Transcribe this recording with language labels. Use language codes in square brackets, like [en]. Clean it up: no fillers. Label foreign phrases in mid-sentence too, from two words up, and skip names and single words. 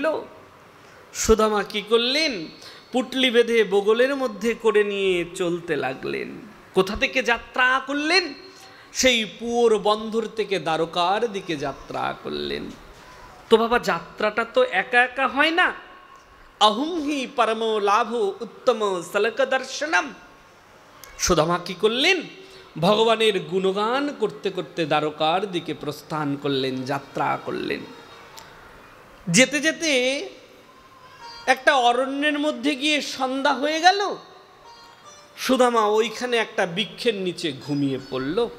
[bn] সুদামা কি করলেন? পুটলি বেঁধে বগলের মধ্যে করে নিয়ে চলতে লাগলেন। কোথা থেকে যাত্রা করলেন? সেই পুয়োর বন্দর থেকে দ্বারকার দিকে যাত্রা করলেন। তো বাবা, যাত্রাটা তো একা একা হয় না। [sa] अहुं हि परमो लाभो उत्तम सलक दर्शनम। [bn] সুদামা কি করলেন? ভগবানের গুণগান করতে করতে দ্বারকার দিকে প্রস্থান করলেন, যাত্রা করলেন। যেতে যেতে একটা অরণ্যের মধ্যে গিয়ে সন্ধ্যা হয়ে গেল। সুদামা ওইখানে একটা বৃক্ষের নিচে ঘুমিয়ে পড়ল।